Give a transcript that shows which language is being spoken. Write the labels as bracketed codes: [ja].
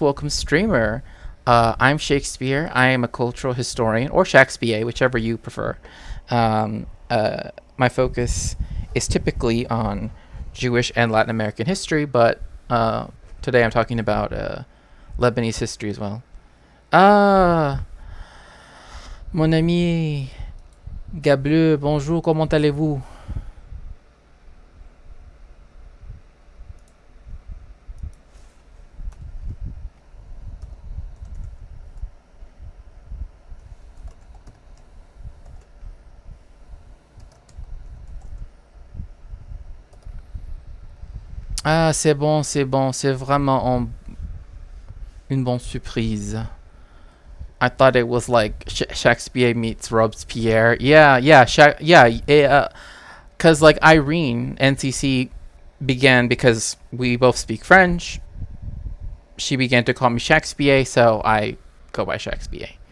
[en] Welcome, streamer. I'm Shakespeare. I am a cultural historian, or Shakespeare, whichever you prefer. My focus is typically on Jewish and Latin American history, but today I'm talking about Lebanese history as well. [fr] Ah, mon ami Gableu, bonjour, comment allez-vous? Ah, c'est bon, c'est vraiment une bonne surprise. [en] I thought it was like Shakespeare meets Robespierre. Yeah, yeah, cause like Irene, NCC began because we both speak French. She began to call me Shakespeare, so I go by Shakespeare.